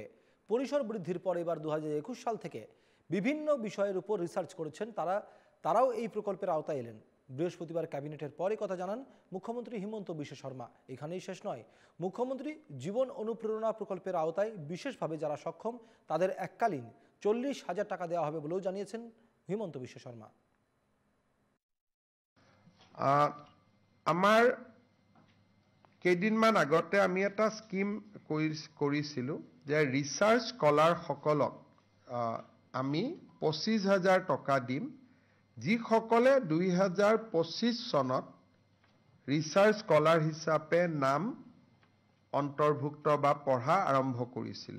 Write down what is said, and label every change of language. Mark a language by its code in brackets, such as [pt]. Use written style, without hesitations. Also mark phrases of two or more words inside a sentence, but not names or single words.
[bn] পরিসর বৃদ্ধির পর এবার 2021 সাল থেকে বিভিন্ন বিষয়ের উপর রিসার্চ করেছেন তারাও এই প্রকল্পের আওতায় এলেন। বৃহস্পতিবার ক্যাবিনেটের পরে কথা জানান মুখ্যমন্ত্রী হিমন্ত বিশ্ব শর্মা। এখানেই শেষ নয়, মুখ্যমন্ত্রী জীবন অনুপ্রেরণা প্রকল্পের আওতায় বিশেষভাবে যারা সক্ষম তাদের এককালীন 40,000 টাকা দেওয়া হবে বলেও জানিয়েছেন হিমন্ত বিশ্ব শর্মা। [as] আমাৰ কেইদিনমান আগতে আমি এটা স্কিম কৰিছিলোঁ যে ৰিচাৰ্চ স্কলাৰসকলক আমি 25,000 টকা দিম যিসকলে 2025 চনত [en] research scholar [as] হিচাপে নাম অন্তৰ্ভুক্ত বা পঢ়া আৰম্ভ কৰিছিলে।